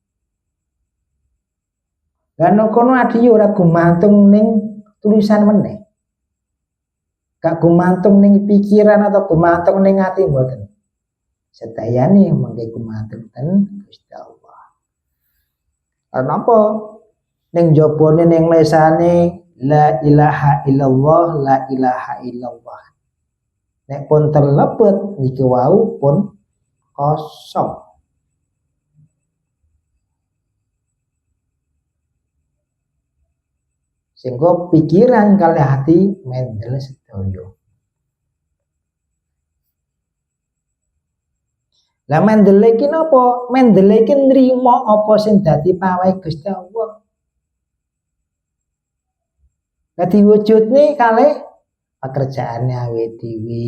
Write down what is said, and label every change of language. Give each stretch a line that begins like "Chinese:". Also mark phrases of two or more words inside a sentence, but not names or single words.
Javanese: Lah nek kono adi ora gumantung ning tulisan meneh. Gak gumantung ning pikiran atau gumantung ning ati mboten. Sedayane mangke gumantung ten Gusti Allah. Kenapa? Ning jabone ning lesane
Arabic: لا إله إلا الله، لا إله إلا الله.
Javanese: Nek pun terlebet niki wau pun kosong. Sehingga pikiran kali hati mendel sedaya. Lah mendele iki napa? Mendele iki nrimo apa sing dadi pawehe Gusti Allah. Dadi wujudne kalih pekerjaane awake dhewe.